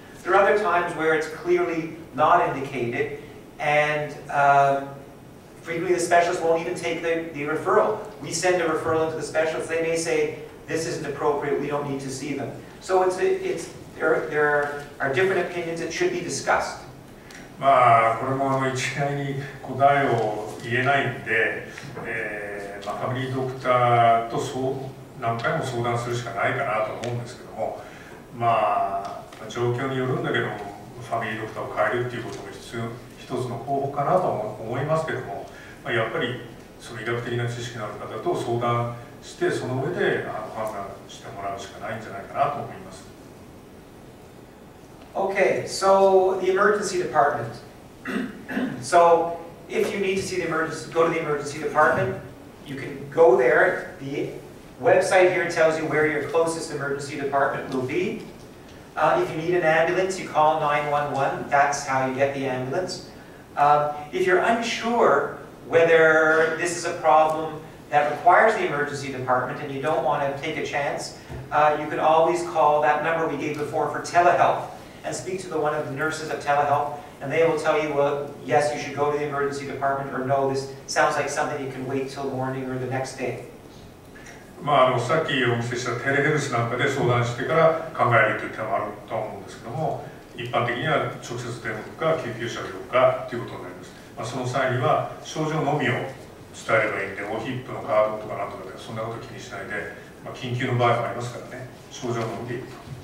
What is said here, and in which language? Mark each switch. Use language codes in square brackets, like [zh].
[en] There are other times where it's clearly not indicated, and frequently the specialist won't even take the referral. We send a referral into the specialist. They may say, this isn't appropriate, we don't need to see them. So there are different opinions that should be discussed. [ja] まあこれも一概に答えを言えないんで、ファミリードクターと何回も相談するしかないかなと思うんですけども、まあ状況によるんだけどもファミリードクターを変えるっていうことも一つの方法かなと思いますけども、やっぱりその医学的な知識のある方と相談してその上で判断してもらうしかないんじゃないかなと思います。 [en] Okay, so the emergency department. So if you need to see go to the emergency department, you can go there. The website here tells you where your closest emergency department will be. If you need an ambulance, you call 911. That's how you get the ambulance. If you're unsure whether this is a problem that requires the emergency department and you don't want to take a chance, you can always call that number we gave before for telehealth and speak to one of the nurses at telehealth, and they will tell you, well, yes, you should go to the emergency department, or no, this sounds like something you can wait till morning or the next day. [ja] さっきお見せしたテレヘルスなんかで相談してから考えるという手もあると思うんですけども、一般的には直接電話か救急車を呼ぶかということになります。その際には症状のみを伝えればいいんで、オヒップのカードとかなんとかでそんなこと気にしないで、緊急の場合もありますからね、症状のみでいいと。